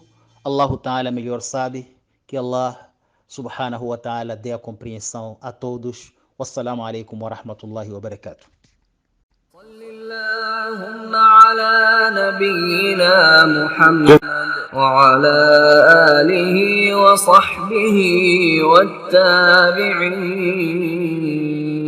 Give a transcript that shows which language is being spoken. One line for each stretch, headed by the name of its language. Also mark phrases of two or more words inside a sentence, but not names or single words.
Arabic: الله تعالى
Portuguese: melhor sabe. Que
Arabic: الله سبحانه وتعالى
Portuguese: dê a compreensão a todos.
Arabic: والسلام عليكم ورحمة الله وبركاته. اللهم على نبينا محمد وعلى آله وصحبه والتابعين